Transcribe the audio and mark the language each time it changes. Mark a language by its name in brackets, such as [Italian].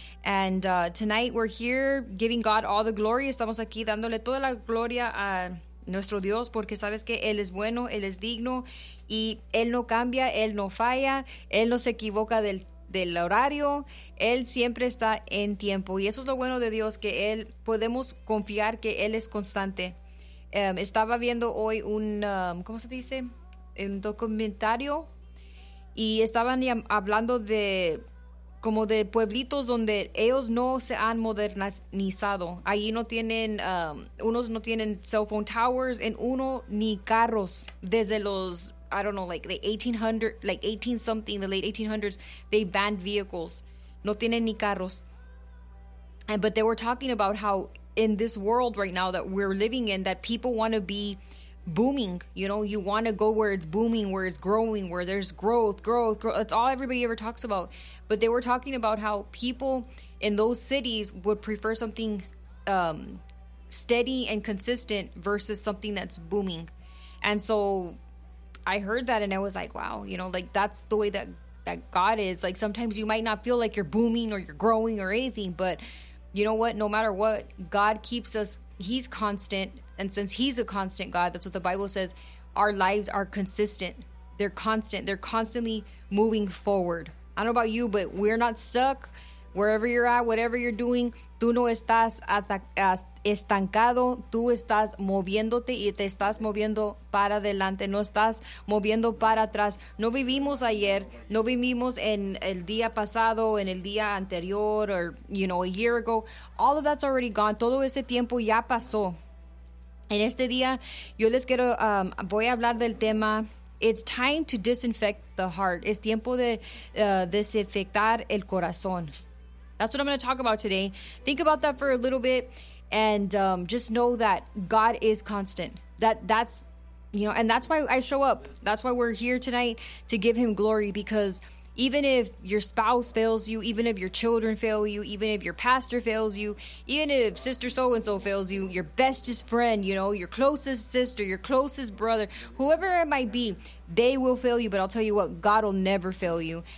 [English] And tonight we're here giving God all the glory. [Spanish] Estamos aquí dándole toda la gloria a nuestro Dios, porque sabes que Él es bueno, Él es digno y Él no cambia, Él no falla, Él no se equivoca del horario, Él siempre está en tiempo. Y eso es lo bueno de Dios, que Él, podemos confiar que Él es constante. Estaba viendo hoy un, ¿cómo se dice? Un documentario, y estaban hablando de como de pueblitos donde ellos no se han modernizado. Allí no tienen, unos no tienen [English] cell phone towers, [Spanish] en uno ni carros. Desde los, [English] I don't know, like the 1800, like 18 something, the late 1800s, they banned vehicles. [Spanish] No tienen ni carros. [English] And, but they were talking about how in this world right now that we're living in, that people want to be booming, you know, you want to go where it's booming, where it's growing, where there's growth. That's all everybody ever talks about. But they were talking about how people in those cities would prefer something steady and consistent versus something that's booming. And so I heard that and I was like, wow, you know, like that's the way that God is. Like sometimes you might not feel like you're booming or you're growing or anything, but you know what? No matter what, God keeps us. He's constant. And since He's a constant God, that's what the Bible says, our lives are consistent. They're constant. They're constantly moving forward. I don't know about you, but we're not stuck. Wherever you're at, whatever you're doing, [Spanish] tú no estás estancado. Tú estás moviéndote y te estás moviendo para adelante. No estás moviendo para atrás. No vivimos ayer. No vivimos en el día pasado, en el día anterior, [English] or, you know, a year ago. All of that's already gone. [Spanish] Todo ese tiempo ya pasó. En este día, yo les quiero, voy a hablar del tema, [English] it's time to disinfect the heart. [Spanish] Es tiempo de desinfectar el corazón. [English] That's what I'm going to talk about today. Think about that for a little bit, and just know that God is constant. That's, you know, and that's why I show up. That's why we're here tonight, to give Him glory, because even if your spouse fails you, even if your children fail you, even if your pastor fails you, even if sister so-and-so fails you, your bestest friend, you know, your closest sister, your closest brother, whoever it might be, they will fail you. But I'll tell you what, God will never fail you.